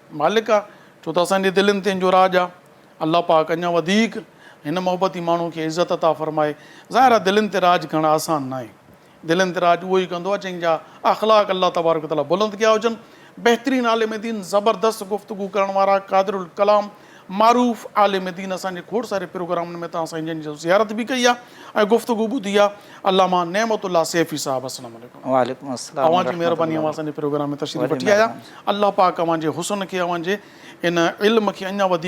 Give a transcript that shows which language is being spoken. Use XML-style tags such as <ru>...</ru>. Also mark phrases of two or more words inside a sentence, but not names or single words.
<sd>मालिक आहे, छो त असांजे दिलनि ते जो राज आहे. अलाह पाक अञा वधीक हिन मोहबती माण्हू खे इज़त अता फ़रमाए. ज़ाहिर आहे दिलनि ते राज करणु आसान न आहे, दिलनि ते राज उहो ई कंदो आहे जंहिंजा अख़लाक़</sd> <ar>الله تبارك وتعالى</ar> <sd>बुलंद कया हुजनि. बहितरीनु आलिम दीन, ज़बरदस्त गुफ़्तगू करण वारा, क़ादिरुल कलाम, معروف عالم دین اساں کھوڑ سارے پروگرامن میں تاں جن جو زیارت بھی کئی ہے گفتگو بدھی ہے علامہ نعمت اللہ سیفی صاحب</sd> <ar>السلام علیکم وعلیکم السلام</ar> <sd>اوان جی مہربانی اوان پروگرام میں تشریف وٹھی آیا اللہ پاک اوان جے حسن کے اوان جے ان علم کے اञا ودیک</sd>